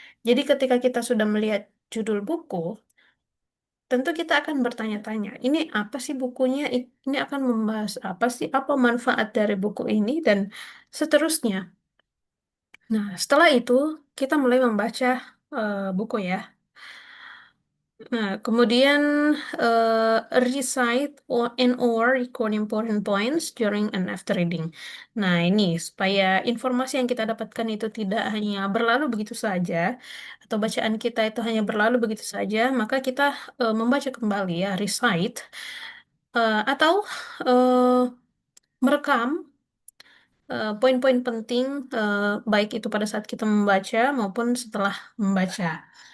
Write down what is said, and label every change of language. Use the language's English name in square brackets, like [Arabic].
[Indonesian] Jadi ketika kita sudah melihat judul buku, tentu kita akan bertanya-tanya, ini apa sih bukunya? Ini akan membahas apa sih? Apa manfaat dari buku ini? Dan seterusnya. Nah, setelah itu kita mulai membaca buku ya. Nah, kemudian [English] recite or record important points during and after reading. [Indonesian] Nah, ini supaya informasi yang kita dapatkan itu tidak hanya berlalu begitu saja, atau bacaan kita itu hanya berlalu begitu saja, maka kita membaca kembali ya, recite, atau eh, merekam poin-poin penting, eh, baik itu pada saat kita membaca maupun setelah membaca.